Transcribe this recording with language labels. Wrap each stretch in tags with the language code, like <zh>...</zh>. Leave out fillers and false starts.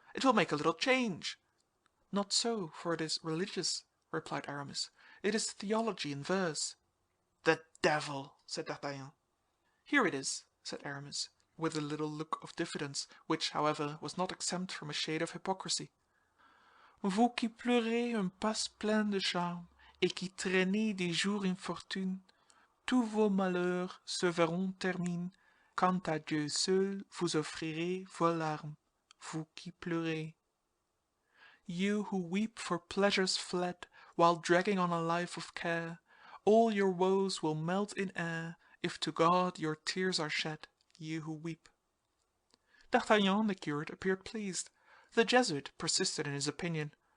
<en>"It will make a little change." "Not so, for it is religious," replied Aramis. "It is theology in verse." "The devil!" said D'Artagnan. "Here it is," said Aramis, with a little look of diffidence, which, however, was not exempt from a shade of hypocrisy.</en> <fr>"Vous qui pleurez un pas plein de charmes, et qui traînez des jours infortunes, tous vos malheurs se verront terminer, quand à Dieu seul vous offrirez vos larmes, vous qui pleurez.</fr> <en>You who weep for pleasures fled, while dragging on a life of care, all your woes will melt in air, if to God your tears are shed, you who weep." D'Artagnan and the curate appeared pleased. The Jesuit persisted in his opinion.</en>